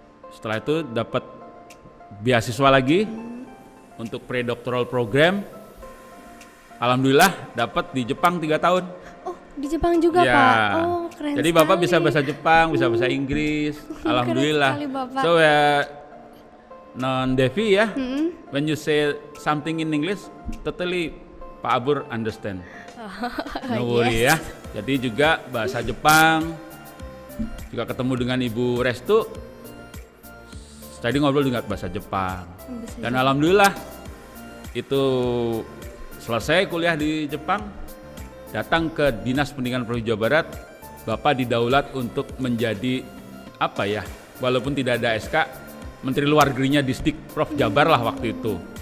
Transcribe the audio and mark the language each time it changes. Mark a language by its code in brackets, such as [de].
[id] Setelah itu dapat beasiswa lagi untuk pre-doctoral program. Alhamdulillah dapat di Jepang 3 tahun. Oh di Jepang juga ya. Pak? Oh keren. Jadi sekali. Bapak bisa bahasa Jepang, bisa bahasa Inggris. Alhamdulillah. Keren sekali, Bapak. [en] So Non Devi ya, when you say something in English, totally Pak Abur understand. No worry ya. [id] Jadi juga bahasa Jepang, juga ketemu dengan Ibu Restu, tadi ngobrol juga bahasa Jepang. Dan alhamdulillah itu selesai kuliah di Jepang, datang ke Dinas Pendidikan Provinsi Jawa Barat, Bapak didaulat untuk menjadi apa ya, walaupun tidak ada SK, Menteri Luar Negerinya Distrik Prof Jabar lah waktu itu.